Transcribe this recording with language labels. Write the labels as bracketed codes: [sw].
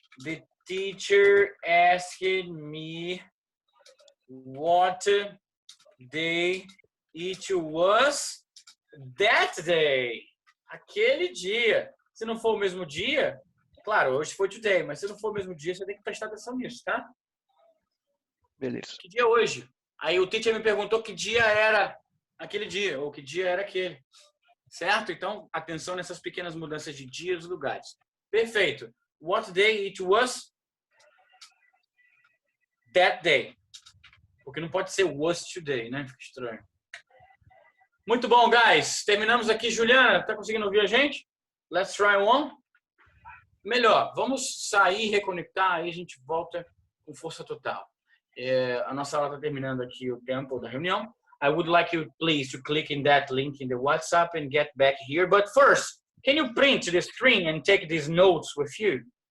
[en] The teacher asked me what day it was that day. [pt] Aquele dia. Se não for o mesmo dia, claro, hoje foi today, mas se não for o mesmo dia, você tem que prestar atenção nisso, tá? Beleza. Que dia é hoje? Aí o teacher me perguntou que dia era aquele dia, ou que dia era aquele. Certo? Então, atenção nessas pequenas mudanças de dias e lugares. Perfeito. [en] What day it was? That day. [pt] Porque não pode ser was today, né? Fica estranho. Muito bom, guys. Terminamos aqui. Juliana, tá conseguindo ouvir a gente? [en] Let's try one. [pt] Melhor. Vamos sair, reconectar, aí a gente volta com força total. A nossa aula está terminando aqui o tempo da reunião. [en] I would like you, please, to click in that link in the WhatsApp and get back here. But first, can you print the screen and take these notes with you?